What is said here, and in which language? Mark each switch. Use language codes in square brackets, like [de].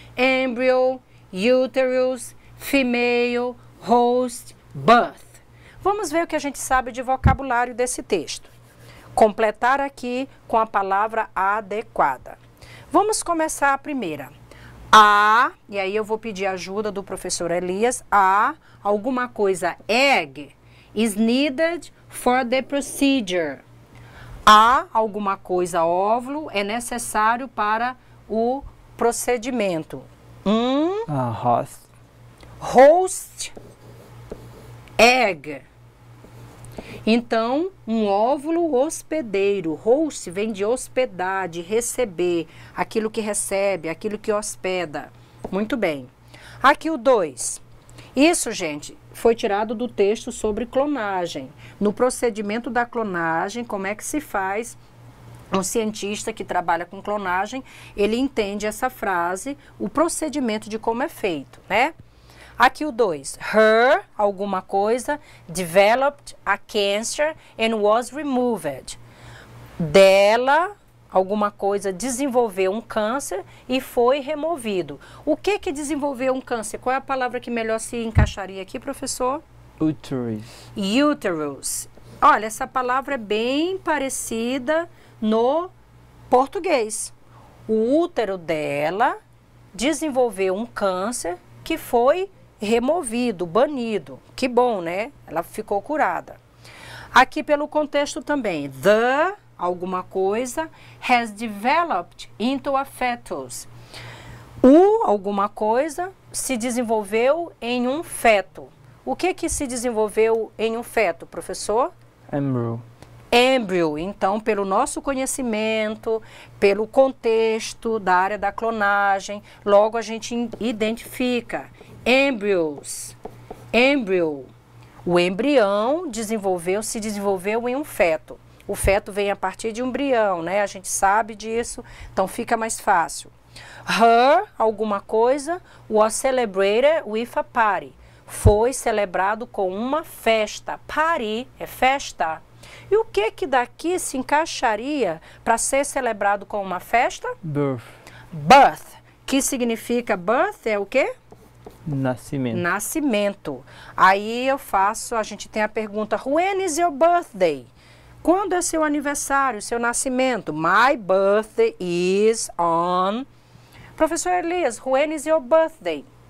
[en] Embryo, uterus, female, host, birth. [pt] Vamos ver o que a gente sabe de vocabulário desse texto. Completar aqui com a palavra adequada. Vamos começar a primeira. E aí eu vou pedir ajuda do professor Elias. Alguma coisa [en] egg is needed for the procedure. [pt] Alguma coisa óvulo é necessário para o procedimento. [en] Host. Host, egg. [pt] Então, um óvulo hospedeiro. Host vem de hospedar, de receber. Aquilo que recebe, aquilo que hospeda. Muito bem. Aqui o 2. Isso, gente, foi tirado do texto sobre clonagem. No procedimento da clonagem, como é que se faz? Um cientista que trabalha com clonagem, ele entende essa frase, o procedimento de como é feito, né? Aqui o 2. [en] Her, [pt] alguma coisa, [en] developed a cancer and was removed. [pt] Dela, alguma coisa, desenvolveu um câncer e foi removido. O que desenvolveu um câncer? Qual é a palavra que melhor se encaixaria aqui, professor? [en] Uterus. Uterus. [pt] Olha, essa palavra é bem parecida no português. O útero dela desenvolveu um câncer que foi removido, banido. Que bom, né? Ela ficou curada. Aqui pelo contexto também. [en] The, [pt] alguma coisa, [en] has developed into a fetus. [pt] O, alguma coisa, se desenvolveu em um feto. O que se desenvolveu em um feto, professor? [en] Embryo. Embryo. [pt] Então, pelo nosso conhecimento, pelo contexto da área da clonagem, logo a gente identifica embryos. Embryo. O embrião se desenvolveu em um feto. O feto vem a partir de um embrião, né? A gente sabe disso, então fica mais fácil. [en] Her, [pt] alguma coisa, [en] was celebrated with a party. [pt] Foi celebrado com uma festa. Party é festa. E o que daqui se encaixaria para ser celebrado com uma festa? [en] Birth. Birth. [pt] Que significa birth é o quê? Nascimento. Nascimento. Aí a gente tem a pergunta, [en] when is your birthday? [pt] Quando é seu aniversário, seu nascimento? [en] My birthday is on... Professor Elias, when is your birthday?